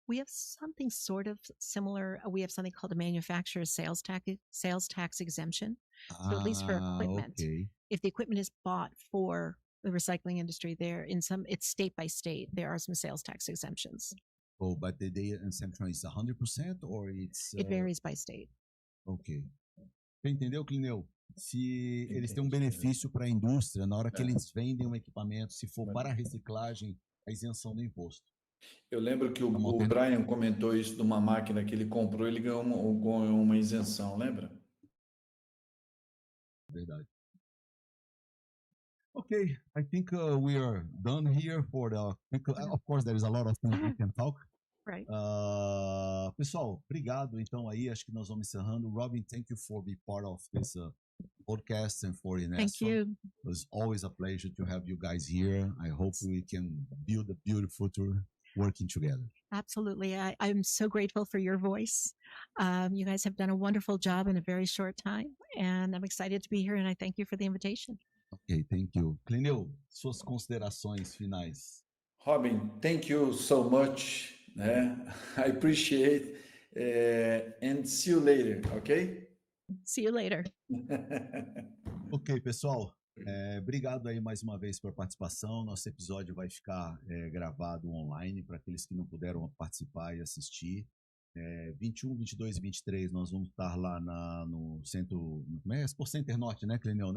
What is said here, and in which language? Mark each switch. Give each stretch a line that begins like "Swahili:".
English: We have something sort of similar. We have something called a manufacturer's sales tax exemption. So at least for equipment, okay. If the equipment is bought for the recycling industry, it's state by state. There are some sales tax exemptions. Oh, but the exemption is 100% or it's... It varies by state.
Portuguese: Ok. Você entendeu, Clineu? Se eles têm um benefício para a indústria, na hora que eles vendem um equipamento, se for para a reciclagem, a isenção do imposto. Eu lembro que o Brian comentou isso de uma máquina que ele comprou, ele ganhou uma isenção, lembra? Verdade.
English: Okay, I think we are done here for of course, there is a lot of things we can talk. Right.
Portuguese: Pessoal, obrigado. Então aí, acho que nós vamos encerrando.
English: Robin, thank you for being part of this podcast and for INESFA. Thank you. It was always a pleasure to have you guys here. I hope we can build a beautiful future working together. Absolutely. I'm so grateful for your voice. You guys have done a wonderful job in a very short time, and I'm excited to be here, and I thank you for the invitation. Okay, thank you.
Portuguese: Clineu, suas considerações finais.
English: Robin, thank you so much. I appreciate and see you later, okay? See you later.
Portuguese: Ok, pessoal. Obrigado aí mais uma vez pela participação. Nosso episódio vai ficar gravado online para aqueles que não puderam participar e assistir. 21, 22 e 23 nós vamos estar lá no centro, Expo Center Norte, né, Clineu?